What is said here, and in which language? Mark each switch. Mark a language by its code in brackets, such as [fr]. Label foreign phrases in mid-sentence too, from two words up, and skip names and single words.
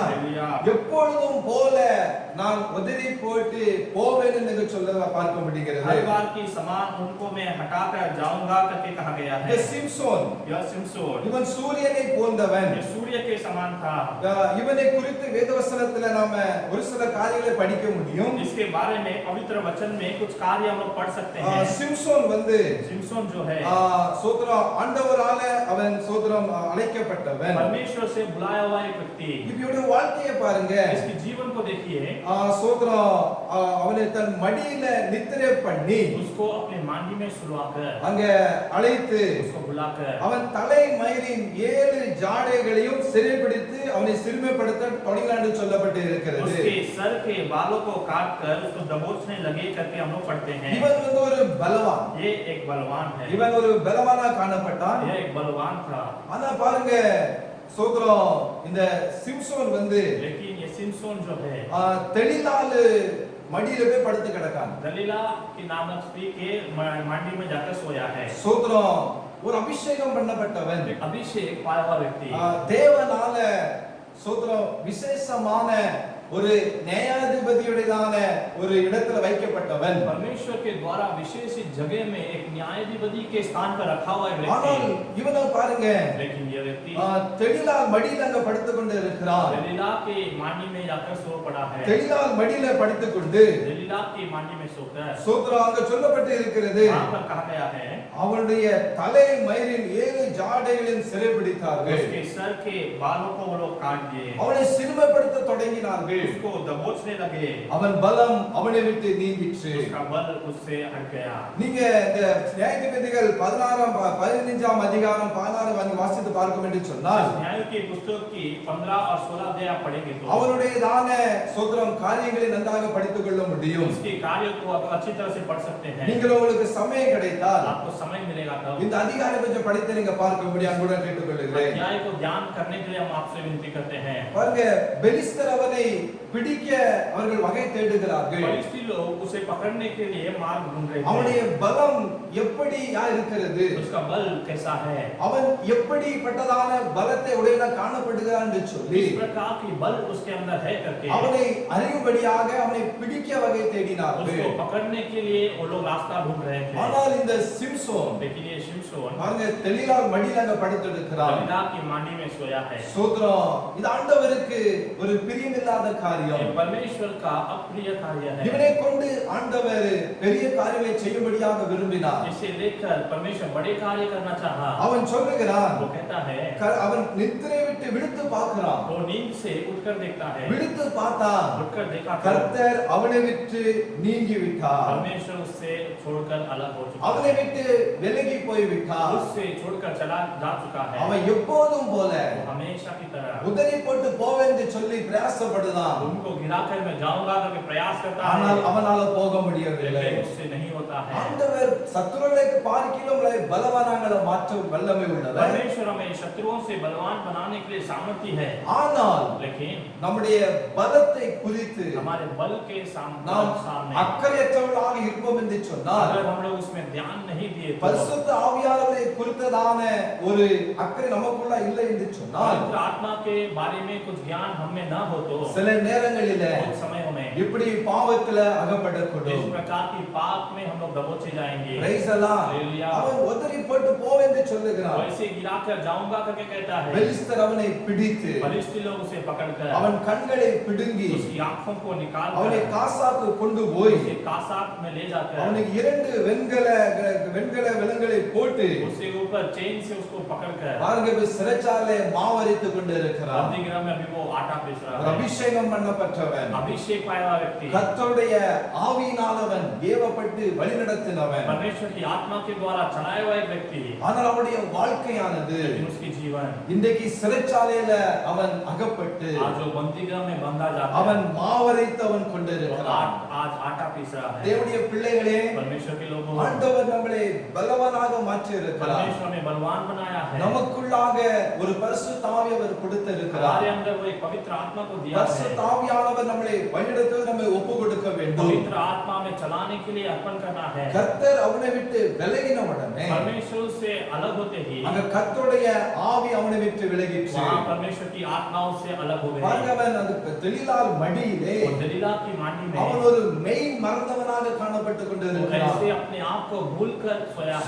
[hi] हालेलुया। [ta] எப்பொழுதும் போல நான் உதறி போட்டு போவேன் என்று சொல்ல பார்க்க முடிகிறது. [hi] हर बार की समान उनको मैं हटाकर जाऊंगा करके कहा गया है। [ta] இந்த சிம்சோன் [hi] यह सिमसोन [ta] இவன் சூரியனை போன்றவன். [hi] ये सूर्य के समान था। [ta] இவனை குறித்து வேதவசனத்துல நாம ஒரு சில காரியங்களை படிக்க முடியும். [hi] इसके बारे में पवित्र वचन में कुछ कार्य हम लोग पढ़ सकते हैं। [ta] சிம்சோன் வந்து [hi] सिमसोन जो है [ta] சோதரம் ஆண்டவரால அவன் சோதரம் அழைக்கப்பட்டவன். [hi] परमेश्वर से बुलाया हुआ एक व्यक्ति। [ta] இவனுடைய வாழ்க்கையை பாருங்க. [hi] इसके जीवन को देखिए। [ta] சோதரம் அவனை தன் மடியில நித்திரை பண்ணி [hi] उसको अपने मांडी में सुलाकर [ta] அங்க அழைத்து [hi] उसको बुलाकर [ta] அவன் தலை மயிரின் 7 ஜாடைகளையும் சிறைபிடித்து அவனை சிறுமைப்படுத்த தொடங்கினான் என்று சொல்லப்பட்டு இருக்கிறது. [hi] उसके सर के बालों को काटकर उसको दबोचने लगे करके हम लोग पढ़ते हैं। [ta] இவன் வந்து ஒரு பலவான். [hi] ये एक बलवान है। [ta] இவன் ஒரு பலவானா காணப்பட்டான். [hi] ये एक बलवान था। [ta] ஆனா பாருங்க சோதரம் இந்த சிம்சோன் வந்து [hi] लेकिन ये सिमसोन जो है [ta] தெளிலால மடியில போய் படுத்து கிடக்கான். [hi] दलीला की नामक स्त्री के मांडी में जाकर सोया है। [ta] சோதரம் ஒரு அபிஷேகம் பண்ணப்பட்டவன். [hi] अभिषेक पाया हुआ व्यक्ति [ta] தேவனால சோதரம் விசேஷமான ஒரு न्यायाधिपतिயுடையதான ஒரு இடத்துல வைக்கப்பட்டவன். [hi] परमेश्वर के द्वारा विशेष जगह में एक न्यायाधिपति के स्थान पर रखा हुआ एक [ta] ஆனால் [hi] व्यक्ति। [ta] இவனை பாருங்க [hi] लेकिन ये व्यक्ति [ta] தெளிலால் மடியில அங்க படுத்துக்கொண்டு இருக்கிறான். [hi] दलीला के मांडी में जाकर सो पड़ा है। [ta] தெளிலால் மடியில படுத்துக்கொண்டு [hi] दलीला की मांडी में सोकर [ta] சோதரம் அங்க சொல்லப்பட்டு இருக்கிறது. [hi] वहां पर कहा गया है [ta] அவனுடைய தலை மயிரின் 7 ஜாடைகளின் சிறைபிடித்தார்கள். [hi] उसके सर के बालों को वो लोग काट दिए। [ta] அவனை சிறுமைப்படுத்த தொடங்கினார்கள். [hi] उसको दबोचने लगे। [ta] அவன் பலம் அவனை விட்டு நீங்கிற்று. [hi] उसका बल उससे हट गया। [ta] நீங்க இந்த நியாயாதிபதிகள் 15ஆம் அதிகாரம் 16 வாங்கி வாசித்து பார்க்க வேண்டும் சொன்னால் [hi] न्याय की पुस्तक की 15 और 16 अध्याय आप पढ़ेंगे तो [ta] அவனுடையதான சோதரம் காரியங்களை நன்றாக படித்துக் கொள்ள முடியும். [hi] उसके कार्य को आप अच्छी तरह से पढ़ सकते हैं। [ta] நீங்கள் உங்களுக்கு சமயம் கிடைத்தால் [hi] आपको समय मिलेगा तब [ta] இந்த அதிகாரம் கொஞ்சம் படித்து நீங்க பார்க்க முடியும். அன்புடன் கேட்டுக்கொள்கிறேன். [hi] न्याय को ध्यान करने के लिए हम आपसे विनती करते हैं। [ta] பாருங்க பெலிஸ்தர் அவனை பிடிக்க அவர்கள் வகை தேடுகிறார்கள். [hi] फलिस्ती लोग उसे पकड़ने के लिए मार्ग ढूंढ रहे [ta] அவனுடைய [hi] थे। [ta] பலம் எப்படியா இருக்கிறது, [hi] उसका बल कैसा है, [ta] அவன் எப்படிப்பட்டதான பலத்தை உடையவனாக காணப்படுகிறான் என்று சொல்லி [hi] इस प्रकार की बल उसके अंदर है करके [ta] அவனை அறியும்படியாக அவனை பிடிக்க வகை தேடினார்கள். [hi] उसको पकड़ने के लिए वो लोग रास्ता ढूंढ रहे थे। [ta] ஆனால் இந்த சிம்சோன் [hi] लेकिन ये शिमशोन [ta] பாருங்க தெளிலால் மடியில அங்க படுத்திருக்கிறான். [hi] दलीला की मांडी में सोया है। [ta] சோத்ரம் இது ஆண்டவருக்கு ஒரு பிரியமில்லாத [hi] ये [ta] காரியம். [hi] परमेश्वर का अप्रिय कार्य है। [ta] இவனை கொண்டு ஆண்டவர் பெரிய காரியங்களை செய்யும்படியாக விரும்பினார். [hi] इसे देखकर परमेश्वर बड़े कार्य करना चाहा। [ta] அவன் சொல்லுகிறான், [hi] वो कहता है [ta] அவன் நித்திரை விட்டு விழித்து பார்க்கிறான். [hi] वो नींद से उठकर देखता है। [ta] விழித்து பார்த்தான், [hi] उठकर देखा तो [ta] கர்த்தர் அவனை விட்டு நீங்கி விட்டார். [hi] परमेश्वर उससे छोड़कर अलग हो चुका [ta] அவனை [hi] है। [ta] விட்டு விலகி போய் விட்டார். [hi] उससे छोड़कर चला जा चुका है। [ta] அவன் எப்போதும் போல [hi] वो हमेशा की तरह [ta] உதறி போட்டு போவென்று சொல்லி பிரயாசப்படுதான். [hi] उनको गिराकर मैं जाऊंगा करके प्रयास करता [ta] ஆனால் [hi] है, [ta] அவனால போக முடியவில்லை. [hi] लेकिन उससे नहीं होता है। [ta] ஆண்டவர் சத்துருவை பார்க்கிலும் பலவானாங்களை மாற்ற வல்லமை உள்ளவர். [hi] परमेश्वर हमें शत्रुओं से बलवान बनाने के लिए सामर्थ्य है। [ta] ஆனால் [hi] लेकिन [ta] நம்முடைய பலத்தை குறித்து [hi] हमारे बल के [ta] நாம் [hi] सामने [ta] அக்கறையற்றவர்களாக இருப்போம் என்று சொன்னால் [hi] अगर हम लोग उसमें ध्यान नहीं दिए तो [ta] பரிசுத்த ஆவியானவரை குறித்ததான ஒரு அக்கறை நமக்குள்ள இல்லை என்று சொன்னால் [hi] पवित्र आत्मा के बारे में कुछ ज्ञान हमें न हो तो [ta] சில நேரங்களில [hi] कुछ समयों में [ta] இப்படி பாவத்துல [hi] इस [ta] அகப்படக்கூடும். [hi] प्रकार की पाप में हम लोग दबोचे जाएंगे। [en] Praise the Lord. Hallelujah। [ta] அவன் உதறி போட்டு போவென்று சொல்லுகிறான். [hi] वैसे गिराकर जाऊंगा करके कहता है। [ta] பெலிஸ்தர் அவனை பிடித்து [hi] फलिस्ती लोग उसे पकड़कर [ta] அவன் கண்களை பிடுங்கி [hi] उसकी आंखों को निकाल [ta] அவனை காசாக்கு கொண்டு போய் [hi] उसे कासाक में ले जाकर [ta] அவனுக்கு 2 வெண்கல விலங்குகளை போட்டு [hi] उसके ऊपर चेन से उसको पकड़कर [ta] பாருங்க இப்ப சிறைச்சாலை மாவரித்து கொண்டு இருக்கிறான். [hi] बंदीगृह में अभी वो आटा पीस [ta] ஒரு [hi] रहा है। [ta] அபிஷேகம் பண்ணப்பட்டவன், [hi] अभिषेक पाया हुआ व्यक्ति [ta] கர்த்தருடைய ஆவியினாலவன் ஏவப்பட்டு வழிநடத்தினவன். [hi] परमेश्वर की आत्मा के द्वारा चलाया हुआ एक व्यक्ति, [ta] ஆனால் அவனுடைய வாழ்க்கையானது [hi] लेकिन उसकी जीवन [ta] இன்றைக்கு சிறைச்சாலையில அவன் அகப்பட்டு [hi] आज जो बंदीगृह में बंधा जाता [ta] அவன் [hi] है, [ta] மாவரைத்து அவன் [hi] वो [ta] கொண்டிருக்கிறான். [hi] आज आटा पीस रहा है। [ta] தேவனுடைய பிள்ளைகளே, [hi] परमेश्वर के लोगों, [ta] ஆண்டவர் நம்மளை பலவானாக மாற்றி இருக்கிறார். [hi] परमेश्वर हमें बलवान बनाया है। [ta] நமக்குள்ளாக ஒரு பரிசுத்த ஆவியை அவர் கொடுத்திருக்கிறார். [hi] हमारे अंदर वो एक पवित्र आत्मा को दिया है। [ta] பரிசுத்த ஆவியானவர் நம்மளை வழிநடத்த நம்மை ஒப்புக்கொடுக்க வேண்டும். [hi] पवित्र आत्मा में चलाने के लिए अर्पण करना है। [ta] கர்த்தர் அவனை விட்டு விலகின உடனே [hi] परमेश्वर से अलग होते ही [ta] அங்க கர்த்தருடைய ஆவி அவனை விட்டு விலகிற்று. [hi] वहाँ परमेश्वर की आत्माओं से अलग हो गए। [ta] பாருங்கவன் அந்த தெளிலால் மடியிலே [hi] और दलीला की मांडी में [ta] அவன் ஒரு மெய் மறந்தவனாக காணப்பட்டு [hi] वो [ta] கொண்டிருக்கிறான். [hi] ऐसे अपने आप को भूलकर सोया है।